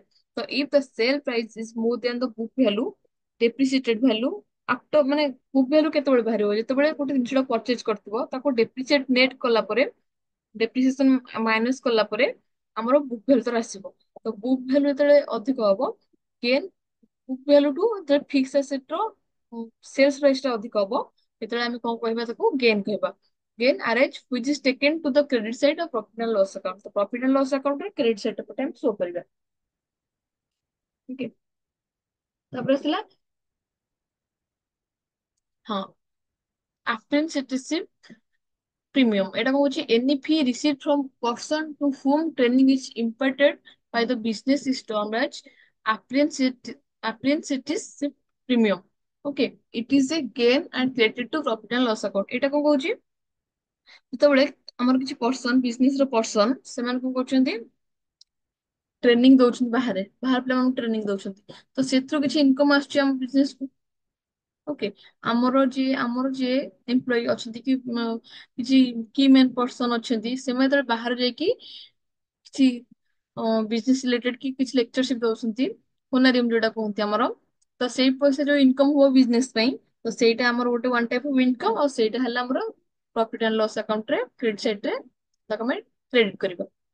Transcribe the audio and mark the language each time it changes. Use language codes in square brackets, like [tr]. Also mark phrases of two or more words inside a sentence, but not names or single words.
[or] ତ [en] if the sale price is more than the book value depreciated value after, [or] ମାନେ [en] book value [or] କେତେବେଳେ ବାହାରିବ, ଯେତେବେଳେ ଗୋଟେ ଜିନିଷଟା ପରଚେଜ କରିଥିବ ତାକୁ [en] depreciate net [or] କଲା ପରେ, [en] depreciation minus [or] କଲା ପରେ ଆମର [en] book value [or] ତାର ଆସିବ। ତ [en] book value [or] ଯେତେବେଳେ ଅଧିକ ହବ, [en] gain book value to [or] ଯେତେବେଳେ [en] fix asset [or] ର [en] sales price [or] ଟା ଅଧିକ ହବ, ସେତେବେଳେ ଆମେ କଣ କହିବା ତାକୁ ଗେନ୍ କହିବା। [en] gain arises which is taken to the credit side of profit and loss account। [or] ତ [en] profit and loss account [or] ରେ [en] credit side [or] ପଟେ ଆମେ ଶୋ କରିବା। ଓକେ, ତାପରେ ଆସିଲା ହଁ [en] apprenticeship premium। [or] ଏଟା କଣ ହଉଛି, [en] any fee received from person to whom training is imparted by the business is termed as apprehensive apprehensive premium. Okay, it is a gain and credited to profit and loss account. [or] ଏଇଟା କଣ କହୁଛି, ଯେତେବେଳେ ଆମର କିଛି [en] person business [or] ର ପର୍ସନ ସେମାନେ କଣ କରୁଛନ୍ତି, ଟ୍ରେନିଂ ଦଉଛନ୍ତି ବାହାରେ, ବାହାର ପିଲାମାନଙ୍କୁ ଟ୍ରେନିଂ ଦଉଛନ୍ତି, ତ ସେଥିରୁ କିଛି ଇନକମ ଆସୁଛି ଆମ ବିଜନେସ କୁ। ଓକେ, ଆମର ଯିଏ ଏମ୍ପ୍ଲୟି ଅଛନ୍ତି କି କିଛି କି [en] main person [or] ଅଛନ୍ତି, ସେମାନେ ଯେତେବେଳେ ବାହାରେ ଯାଇକି କିଛି [en] business related [or] କି କିଛି ଲେକ୍ଚରସିପ ଦଉଛନ୍ତି, ହୋନାରିମ୍ ଯୋଉଟା କୁହନ୍ତି ଆମର, ତ ସେଇ ପଇସା ଯୋଉ ଇନକମ ହୁଅ ବିଜନେସ ପାଇଁ, ତ ସେଇଟା ଆମର ଗୋଟେ [en] one type of income, [or] ଆଉ ସେଇଟା ହେଲା ଆମର [en] profit and loss accountରେ credit sideରେ [or] ତାକୁ ଆମେ କ୍ରେଡିଟ କରିବା।